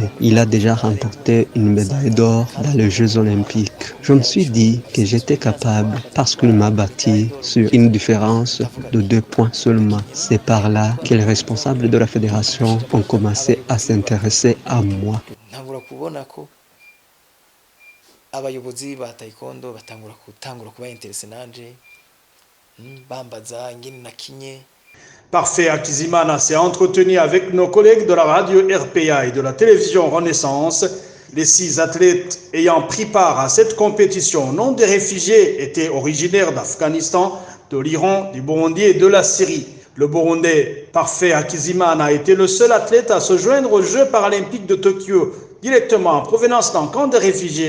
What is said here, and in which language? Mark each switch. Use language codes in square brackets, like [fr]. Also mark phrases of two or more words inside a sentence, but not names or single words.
[fr] Il a déjà remporté une médaille d'or dans les Jeux olympiques. Je me suis dit que j'étais capable parce qu'il m'a battu sur une différence de 2 points seulement. C'est par là que les responsables de la fédération ont commencé à s'intéresser à moi. [rn] Abayobozi ba taekwondo batangura kuba interese nanje bambaza ingene nakinye. [fr] Parfait Hakizimana s'est entretenu avec nos collègues de la radio RPA et de la télévision Renaissance. Les 6 athlètes ayant pris part à cette compétition, non des réfugiés, étaient originaires d'Afghanistan, de l'Iran, du Burundi et de la Syrie. Le Burundais Parfait Hakizimana a été le seul athlète à se joindre aux Jeux paralympiques de Tokyo, directement en provenance d'un camp de réfugiés.